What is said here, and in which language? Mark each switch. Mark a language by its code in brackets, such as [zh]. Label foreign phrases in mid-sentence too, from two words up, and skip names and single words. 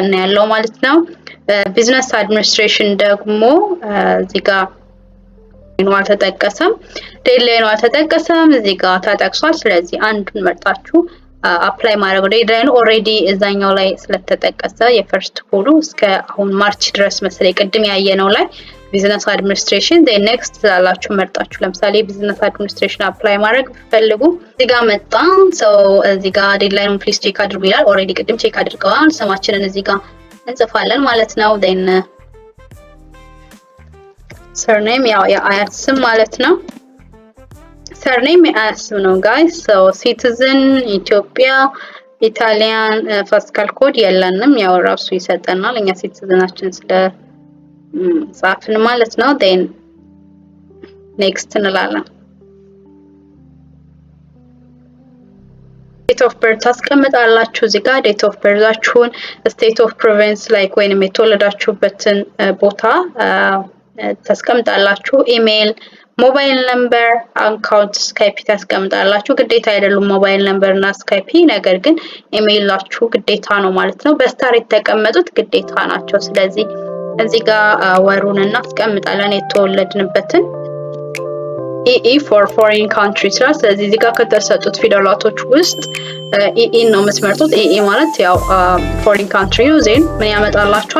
[am] ያለው ማለት ነው። [en] business administration [am] ደግሞ እዚህ ጋር አልተጠቀሰም፣ ዴድላይኑ አልተጠቀሰም፣ እዚህ ጋር ተጠቅሷል። ስለዚህ አንዱን መርጣችሁ አፕላይ ማድረግ ነው። ዴድላይኑ ኦሬዲ እዛኛው ላይ ስለተጠቀሰ የፈርስት ኮሉ እስከ አሁን ማርች ድረስ መሰለኝ ቅድም ያየነው ላይ [en] business administration then next [am] ትላላችሁ መርጣችሁ። ለምሳሌ [en] business administration [am] አፕላይ ማድረግ ፈልጉ እዚህ ጋር መጣ። እዚህ ጋር ዴድላይኑን [en] please check [am] አድርጉ ይላል። ኦሬዲ ቅድም ቼክ አድርገዋል። ስማችንን እዚህ ጋር እንጽፋለን ማለት ነው። then surname ያው የአያት ስም ማለት ነው። surname የአያት ስም ነው guys። citizen ኢትዮጵያ፣ [en] Italian fiscal code [am] የለንም፣ ያው ራሱ ይሰጠናል እኛ ሲቲዝናችን ስለ ጻፍን ማለት ነው። [en] then next [am] እንላለን። [en] date of birth [am] ታስቀምጣላችሁ እዚህ ጋር [en] date of birth [am] አችሁን፣ [en] state of province like [am] ወይንም የተወለዳችሁበትን ቦታ ታስቀምጣላችሁ። ኢሜል [en] mobile number፣ [am] አካውንት፣ ስካይፒ ታስቀምጣላችሁ። ግዴታ አይደሉም [en] mobile number [am] እና ስካይፒ፣ ነገር ግን ኢሜይላችሁ ግዴታ ነው ማለት ነው። በስታር የተቀመጡት ግዴታ ናቸው። ስለዚህ እዚህ ጋር ወሩን እናስቀምጣለን የተወለድንበትን [en] EE for foreign country [am] ስራ። ስለዚህ እዚህ ጋር ከተሰጡት ፊደላቶች ውስጥ ኢኢ ነው የምትመርጡት። ኢኢ ማለት ያው [en] foreign country [am] ዜን ምን ያመጣላችኋል?